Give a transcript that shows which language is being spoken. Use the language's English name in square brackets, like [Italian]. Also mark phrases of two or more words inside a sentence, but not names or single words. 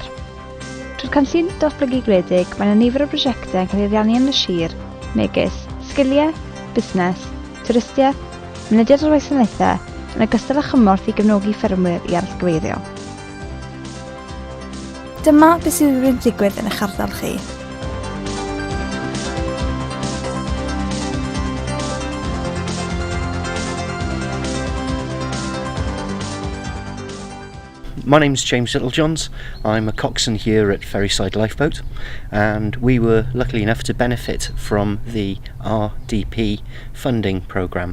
[Welsh] Trwy'r Cynllun Datblygu Gwledig, mae yna nifer o brosiectau yn cael ei ariannu yn y sir, megis sgiliau, busnes, twristiaeth, mynediad o'r wasanaethau, yn ogystal â chymorth i gefnogi ffermwyr i arallgyfeirio. Dyma beth sydd wedi digwydd yn eich ardal chi. [English] My name's James Littlejohns. I'm a coxswain here at Ferryside Lifeboat, and we were lucky enough to benefit from the RDP funding programme.